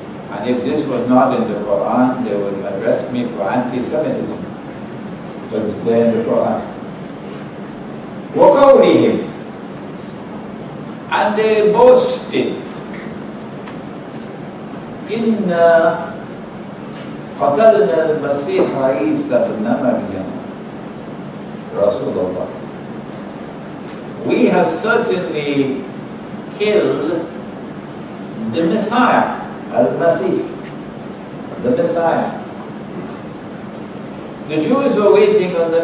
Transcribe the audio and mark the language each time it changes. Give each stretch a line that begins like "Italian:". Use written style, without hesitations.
English: And if this was not in the Quran, they would arrest me for anti-Semitism. But it's there in the Quran.
Arabic: وَقَوْلِهِمْ,
English: and they boasted,
Arabic: إِنَّا قَتَلْنَا الْمَسِيحَ عِيسَى ابْنَ مَرْيَمَ رَسُولَ اللَّهِ.
English: We have certainly killed the Messiah, Al-Masih, the Messiah. The Jews were waiting on the